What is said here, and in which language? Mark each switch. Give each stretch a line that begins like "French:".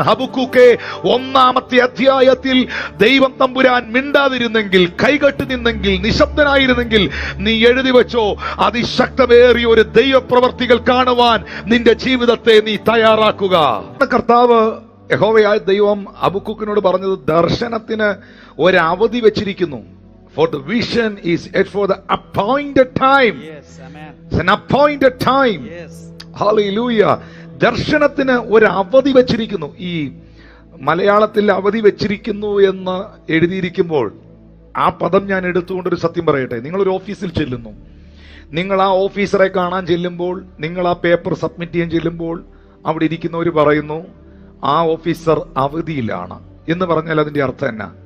Malayalam: ഹബക്കൂക്കേ, ഒന്നാമത്തെ അധ്യായത്തിൽ ദൈവം തമ്പുരാൻ മിണ്ടാതിരുന്നെങ്കിൽ, കൈകെട്ടി നിന്നെങ്കിൽ, നിശബ്ദനായിരുന്നെങ്കിൽ, നീ എഴുതി വെച്ചോ, അതിശക്തമേറിയ ഒരു ദൈവപ്രവർത്തികൾ കാണുവാൻ നിന്റെ ജീവിതത്തെ നീ തയ്യാറാക്കുക. കർത്താവ്, യഹോവയായ ദൈവം ഹബക്കൂക്കിനോട് പറഞ്ഞത്, ദർശനത്തിന് ഒരവധി വെച്ചിരിക്കുന്നു.
English: For the vision is yet for the appointed time. Yes, amen. It's an appointed time. Yes. Hallelujah.
Malayalam: ദർശനത്തിന് ഒരു അവധി വെച്ചിരിക്കുന്നു. ഈ മലയാളത്തിൽ അവധി വെച്ചിരിക്കുന്നു എന്ന് എഴുതിയിരിക്കുമ്പോൾ ആ പദം ഞാൻ എടുത്തുകൊണ്ടൊരു സത്യം പറയട്ടെ. നിങ്ങളൊരു ഓഫീസിൽ ചെല്ലുന്നു, നിങ്ങൾ ആ ഓഫീസറെ കാണാൻ ചെല്ലുമ്പോൾ, നിങ്ങൾ ആ പേപ്പർ സബ്മിറ്റ് ചെയ്യാൻ ചെല്ലുമ്പോൾ അവിടെ ഇരിക്കുന്നവർ പറയുന്നു ആ ഓഫീസർ അവധിയിലാണ് എന്ന് പറഞ്ഞാൽ അതിന്റെ അർത്ഥം എന്നാ?